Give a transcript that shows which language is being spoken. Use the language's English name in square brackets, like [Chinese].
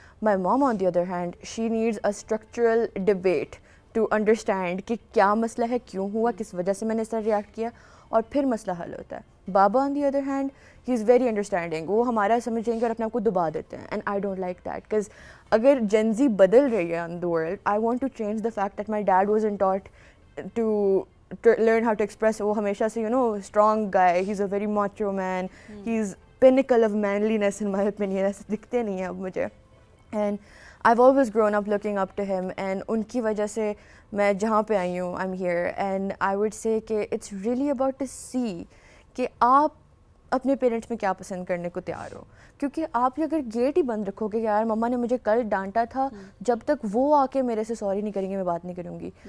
[English] my mom on the other hand, she needs a structural debate to understand [Urdu] کہ کیا مسئلہ ہے, کیوں ہوا, کس وجہ سے میں نے اس طرح ریئیکٹ کیا, اور پھر مسئلہ حل ہوتا ہے. بابا [English] on the other hand, he is very understanding, [Urdu] وہ ہمارا سمجھیں گے اور اپنے آپ کو دبا دیتے ہیں. [English] and I don't like that because [Urdu] اگر جنزی بدل رہی ہے [English] On the world, I want to change the fact that my dad wasn't taught to learn how to express. [Urdu] وہ ہمیشہ سے [English] strong guy, he's a very macho man, he's pinnacle of manliness in my opinion. [Urdu] ایسے دکھتے نہیں ہیں اب مجھے, [English] and I've always grown up looking up to him, [Urdu] and ان کی وجہ سے میں جہاں پہ آئی ہوں [English] I'm here, and I would say [Urdu] کہ [English] it's really about to see [Urdu] کہ آپ اپنے پیرنٹس میں کیا پسند کرنے کو تیار ہو. کیونکہ آپ اگر گیٹ ہی بند رکھو گے کہ یار مما نے مجھے کل ڈانٹا تھا, جب تک وہ آ کے میرے سے سوری نہیں کریں گے میں بات نہیں کروں گی.